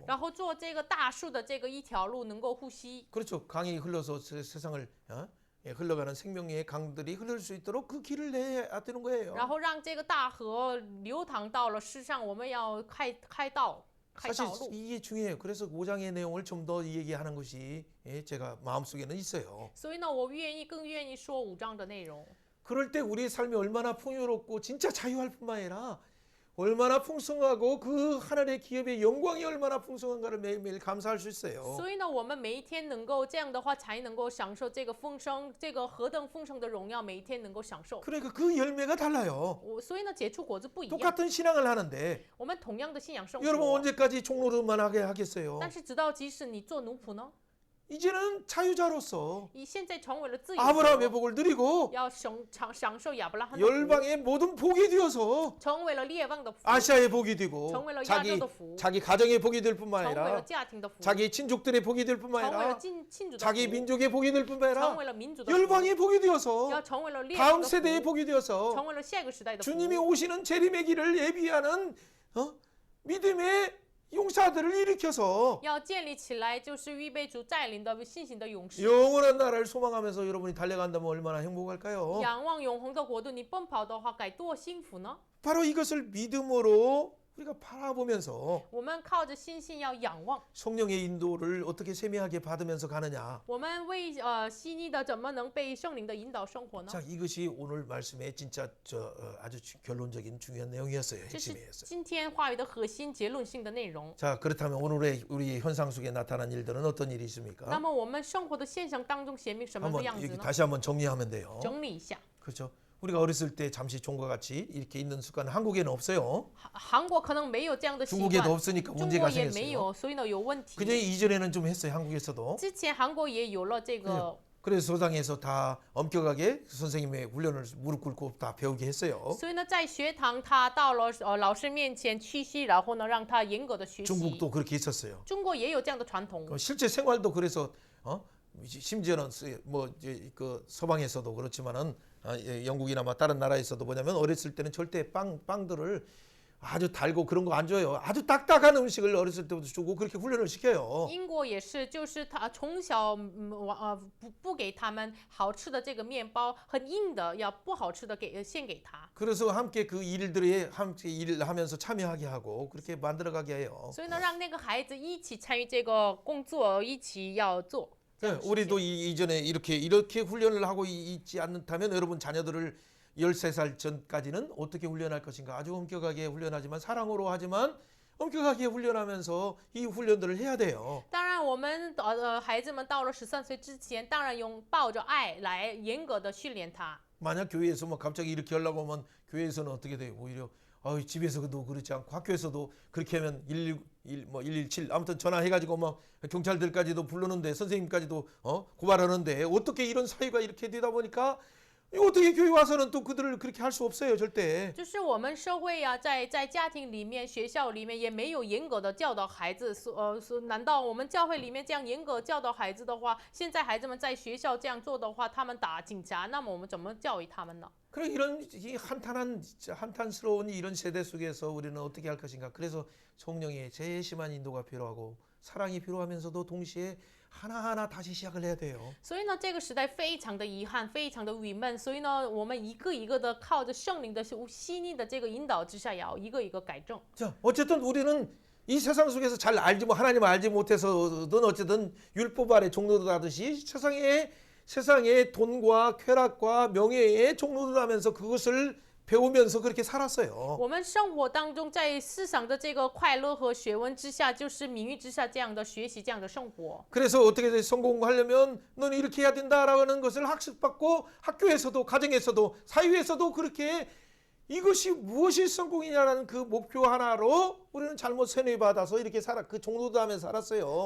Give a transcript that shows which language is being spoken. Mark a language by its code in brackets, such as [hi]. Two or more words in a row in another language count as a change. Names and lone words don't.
[zh] 然后做这个大树的这个一条路能够呼吸。 [ko] 그렇죠. 강이 흘러서 세상을 흘러가는 생명의 강들이 흐를 수 있도록 그 길을 내야 되는 거예요. [zh] 然后让这个大河流淌到了世上，我们要开道 [ko] 사실 [zh] 路。 [ko] 이게 중요해요. 그래서 5장의 내용을 좀 더 얘기하는 것이 제가 마음속에는 있어요. [zh] 所以呢，我更愿意说5章的内容。 [ko] 그럴 때 우리의 삶이 얼마나 풍요롭고 진짜 자유할 뿐만 아니라 얼마나 풍성하고 그 하늘의 기업의 영광이 얼마나 풍성한가를 매일매일 감사할 수 있어요. [zh] 所以呢，我们每一天能够这样的话，才能够享受这个丰盛，这个何等丰盛的荣耀，每一天能够享受。 [ko] 그러니까 그 열매가 달라요. [zh] 所以呢，结出果子不一样。 [ko] 똑같은 신앙을 하는데 [zh] 我们同样的信仰生 [ko] 여러분 [zh] 活， [ko] 언제까지 종로릇만 하게 하겠어요? [zh] 但是直到即使你做奴仆呢， [ko] 이제는 자유자로서 [zh] 你现在成为了自由 [ko] 아브라함의 [zh] 者， [ko] 복을 누리고 [zh] 要享受亚伯拉罕的福， [ko] 열방의 모든 복이 되어서 [zh] 成为了列邦的福， [ko] 아시아의 복이 되고 [zh] 成为了亚洲 [ko] 자기 [zh] 的福， [ko] 자기 가정의 복이 될 뿐만 [zh] 成为了 [ko] 아니라 [zh] 家庭的福， [ko] 자기 친족들의 복이 될 뿐만 [zh] 成为了 [ko] 아니라 [zh] 亲族的 [ko] 자기 [zh] 福， [ko] 민족의 복이 될 뿐만 [zh] 成 [ko] 아니라 [zh] 为了民族的福， [ko] 열방의 복이 되어서 [zh] 要成为了列 [ko] 다음 [zh] 邦的 [ko] 세대의 [zh] 福， [ko] 복이 되어서 [zh] 成为了下一个时代的福。 [ko] 주님이 오시는 재림의 길을 예비하는 믿음의 용사들을 일으켜서 [zh] 要建立起来，就是预备主再临的信心的勇士， [ko] 영원한 나라를 소망하면서 여러분이 달려간다면 얼마나 행복할까요? [zh] 仰望永恒的国度。你奔跑的话，该多幸福呢！ [ko] 바로 이것을 믿음으로 우리가 바라보면서 [zh] 我们靠着信心要仰望， [ko] 성령의 인도를 어떻게 세미하게 받으면서 가느냐. [zh] 我们为细腻的怎么能被圣灵的引导生活呢？ [ko] 자, 이것이 오늘 말씀의 진짜 아주 결론적인 중요한 내용이었어요. [zh] 这是 [ko] 핵심이었어요. [zh] 今天话语的核心结论性的内容。 [ko] 자, 그렇다면 오늘의 우리 현상 속에 나타난 일들은 어떤 일이 [zh] 那 [ko] 있습니까? [zh] 么我们生活的现象当中显明什么的 [ko] 한번 [zh] 样子 [ko] 여기 [zh] 呢？ [ko] 다시 한번 정리하면 돼요. [zh] 整理一下， [ko] 그렇죠? 우리가 어렸을 때 잠시 종과 같이 이렇게 있는 습관은 한국에는 없어요. [zh] 韩国可能没有这样的习 [ko] 중국에도 [zh] 惯， [ko] 없으니까 [zh] 中 [ko] 문제가 [zh] 国也没 [ko] 생겼어요. [zh] 有，所以呢有问题。 [ko] 그저 이전에는 좀 했어요. 한국에서도. [zh] 之前韩国也有了这个， [ko] 그래서 소당에서 다 엄격하게 선생님의 훈련을 무릎 꿇고 다 배우게 했어요. [zh] 所以呢在学堂他到了老师面前屈膝，然后呢让他严格的学习。 [ko] 중국도 그렇게 있었어요. [zh] 中国也有这样的传统， [ko] 실제 생활도 그래서 심지어는 뭐 그 서방에서도 그렇지만은 영국이나 뭐 다른 나라에서도 뭐냐면 어렸을 때는 절대 빵들을 아주 달고 그런 거 안 줘요. 아주 딱딱한 음식을 어렸을 때부터 주고 그렇게 훈련을 시켜요. [zh] 英国也是，就是他从小不给他们好吃的这个面包，很硬的，要不好吃的献给他。 [ko] 그래서 함께 그 일들에 함께 일을 하면서 참여하게 하고 그렇게 만들어가게 해요. [zh] 所以呢，让那个孩子一起参与这个工作，一起要做。这 [ko] 네, [zh] 样的事 [ko] 우리도 [zh] 情 [ko] 이전에 이렇게 훈련을 하고 있지 않다면 여러분 자녀들을 13살 전까지는 어떻게 훈련할 것인가? 아주 엄격하게 훈련하지만 사랑으로 하지만 엄격하게 훈련하면서 이 훈련들을 해야 돼요. [zh] 当然，我们孩子们到了13岁之前，当然用抱着爱来严格的训练他。 [ko] 만약 교회에서 뭐 갑자기 이렇게 하려고 하면 교회에서는 어떻게 돼요? 오히려 집에서도 그렇지 않고 학교에서도 그렇게 하면 117 아무튼 전화해가지고 막 경찰들까지도 부르는데 선생님까지도 고발하는데 어떻게 이런 사유가 이렇게 되다 보니까 어떻게 교회 와서는 또 그들을 그렇게 할 수 없어요 절대. [zh] 就是我们社会呀、在家庭里面、学校里面也没有严格的教导孩子，难道我们教会里面这样严格教导孩子的话，现在孩子们在学校这样做的话，他们打警察，那么我们怎么教育他们呢？ [ko] 그래 이런 이 한탄스러운 이런 세대 속에서 우리는 어떻게 할 것인가? 그래서 성령의 세심한 인도가 필요하고 사랑이 필요하면서도 동시에 하나하나 다시 시작을 해야 돼요. [zh] 所以呢，这个时代非常的遗憾，非常的郁闷。所以呢，我们一个一个的靠着圣灵的细腻的这个引导之下，也要一个一个改正。 [ko] 자, 어쨌든 우리는 이 세상 속에서 잘 알지 하나님을 알지 못해서든 어쨌든 율법 아래 종로를 하듯이 세상의 돈과 쾌락과 명예의 종로를 하면서 그것을 배우면서 그렇게 살았어요. [zh] 我们生活当中，在世上的这个快乐和学问之下，就是名誉之下这样的学习，这样的生活。 [ko] 그래서 어떻게 성공하려면 너는 이렇게 해야 된다라는 것을 학습받고 학교에서도 가정에서도 사회에서도 그렇게 이것이 무엇이 성공이냐라는 그 목표 하나로 우리는 잘못 세뇌받아서 이렇게 그 종로담에 살았어요.